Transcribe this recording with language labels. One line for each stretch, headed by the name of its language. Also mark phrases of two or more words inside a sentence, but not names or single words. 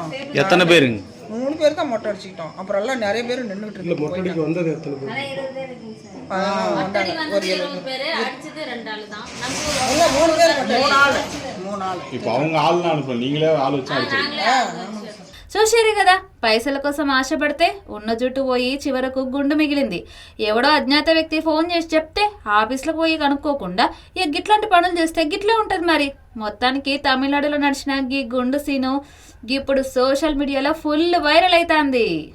Tamil: எத்தனை பேருங்க? 3 பேர் தான் மொட்டை அடிச்சிட்டோம். அப்புறம் எல்லாம் நிறைய பேர் நின்றுட்டு இருக்கு. மொட்டை வந்தது எத்தனை பேர்? இப்போ அவங்க ஆள்லாம் அனுப்பல, நீங்களே ஆள் வச்சு அடிச்சீங்க.
Telugu: చూసారు కదా, పైసల కోసం ఆశపడితే ఉన్న జుట్టు పోయి చివరకు గుండు మిగిలింది. ఎవడో అజ్ఞాత వ్యక్తి ఫోన్ చేసి చెప్తే ఆఫీస్లోకి పోయి కనుక్కోకుండా ఇక గిట్లాంటి పనులు చేస్తే గిట్లే ఉంటుంది మరి. మొత్తానికి తమిళనాడులో నడిచిన గీ గుండు సీను ఇప్పుడు
English: social mediaలో full viral
Telugu: అవుతుంది.